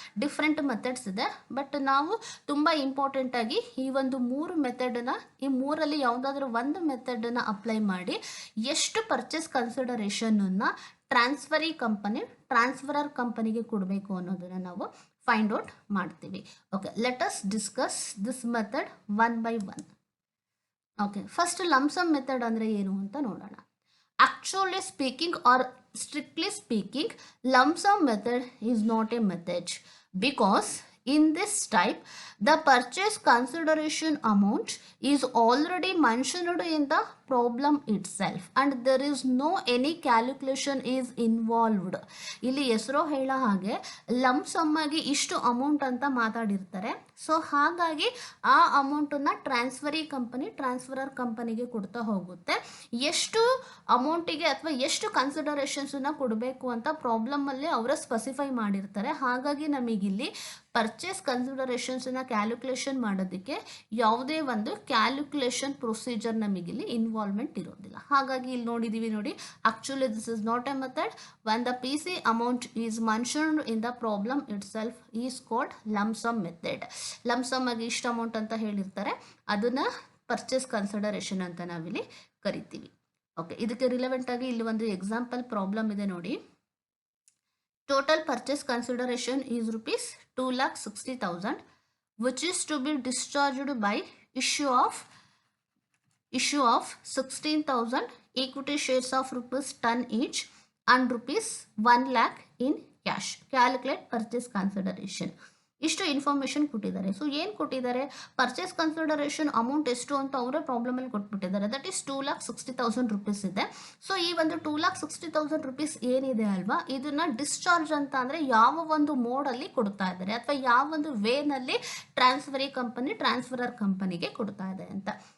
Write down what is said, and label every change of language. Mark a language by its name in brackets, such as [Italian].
[Kannada] Different methods ಇದೆ, but ನಾವು ತುಂಬ ಇಂಪಾರ್ಟೆಂಟಾಗಿ ಈ ಒಂದು 3 ಮೆಥಡನ್ನ, ಈ 3ರಲ್ಲಿ ಯಾವುದಾದ್ರೂ ಒಂದು ಮೆಥಡನ್ನು ಅಪ್ಲೈ ಮಾಡಿ ಎಷ್ಟು ಪರ್ಚೇಸ್ ಕನ್ಸಿಡರೇಷನನ್ನು ಟ್ರಾನ್ಸ್ಫರರ್ ಕಂಪನಿಗೆ ಕೊಡಬೇಕು ಅನ್ನೋದನ್ನು ನಾವು ಫೈಂಡ್ ಔಟ್ ಮಾಡ್ತೀವಿ. [English] Okay, let us discuss this method one by one. [Kannada] Okay, first lump sum method ಅಂದರೆ ಏನು ಅಂತ ನೋಡೋಣ. [English] Actually speaking or strictly speaking, lump sum method is not a method because in this type the purchase consideration amount is already mentioned in the problem itself and there is no any calculation is involved. [Kannada] ಇಲ್ಲಿ ಹೆಸರು ಹೇಳೋ ಹಾಗೆ lump sum ಆಗಿ ಇಷ್ಟು amount ಅಂತ ಮಾತಾಡಿರ್ತಾರೆ. So ಹಾಗಾಗಿ ಆ ಅಮೌಂಟನ್ನು ಟ್ರಾನ್ಸ್ಫರರ್ ಕಂಪನಿಗೆ ಕೊಡ್ತಾ ಹೋಗುತ್ತೆ. ಎಷ್ಟು ಅಮೌಂಟಿಗೆ ಅಥವಾ ಎಷ್ಟು ಕನ್ಸಿಡರೇಷನ್ಸನ್ನು ಕೊಡಬೇಕು ಅಂತ ಪ್ರಾಬ್ಲಮಲ್ಲಿ ಅವರ ಸ್ಪೆಸಿಫೈ ಮಾಡಿರ್ತಾರೆ. ಹಾಗಾಗಿ ನಮಗಿಲ್ಲಿ ಪರ್ಚೇಸ್ ಕನ್ಸಿಡರೇಷನ್ಸನ್ನು ಕ್ಯಾಲ್ಕುಲೇಷನ್ ಮಾಡೋದಕ್ಕೆ ಯಾವುದೇ ಒಂದು ಕ್ಯಾಲ್ಕುಲೇಷನ್ ಪ್ರೊಸೀಜರ್ ನಮಗಿಲ್ಲಿ ಇನ್ವಾಲ್ವ್ಮೆಂಟ್ ಇರೋದಿಲ್ಲ. ಹಾಗಾಗಿ ಇಲ್ಲಿ ನೋಡಿದ್ದೀವಿ ನೋಡಿ, [English] Actually this is not a method. when the PC amount is mentioned in the problem itself is called lump sum method. [Kannada] lump sum ಆಗಿ ಇಷ್ಟು ಅಮೌಂಟ್ ಅಂತ ಹೇಳಿರ್ತಾರೆ, ಅದನ್ನ ಪರ್ಚೇಸ್ ಕನ್ಸಿಡರೇಷನ್ ಅಂತ ನಾವಿಲ್ಲಿ ಕರಿತೀವಿ. ಓಕೆ, ಇದಕ್ಕೆ ರಿಲೆವೆಂಟ್ ಆಗಿ ಇಲ್ಲಿ ಒಂದು ಎಕ್ಸಾಂಪಲ್ ಪ್ರಾಬ್ಲಮ್ ಇದೆ ನೋಡಿ. [English] Total purchase consideration is rupees 2,60,000 which is to be discharged by issue of 16,000 equity shares of rupees 10 each and rupees 1 lakh in cash. Calculate purchase consideration. [Kannada] ಇಷ್ಟು ಇನ್ಫಾರ್ಮೇಷನ್ ಕೊಟ್ಟಿದ್ದಾರೆ. So ಏನು ಕೊಟ್ಟಿದ್ದಾರೆ, purchase consideration amount ಎಷ್ಟು ಅಂತ ಅವರೇ ಪ್ರಾಬ್ಲಮಲ್ಲಿ ಕೊಟ್ಬಿಟ್ಟಿದ್ದಾರೆ. [English] that is [Kannada] 2,60,000 rupees ಇದೆ. So ಈ ಒಂದು 2,60,000 ರೂಪೀಸ್ ಏನಿದೆ ಅಲ್ವಾ, ಇದನ್ನ ಡಿಸ್ಚಾರ್ಜ್ ಅಂತ ಅಂದರೆ ಯಾವ ಒಂದು ಮೋಡಲ್ಲಿ ಕೊಡ್ತಾ ಇದ್ದಾರೆ ಅಥವಾ ಯಾವ ಒಂದು ವೇನಲ್ಲಿ ಟ್ರಾನ್ಸ್ಫರರ್ ಕಂಪನಿಗೆ ಕೊಡ್ತಾ ಇದೆ ಅಂತ.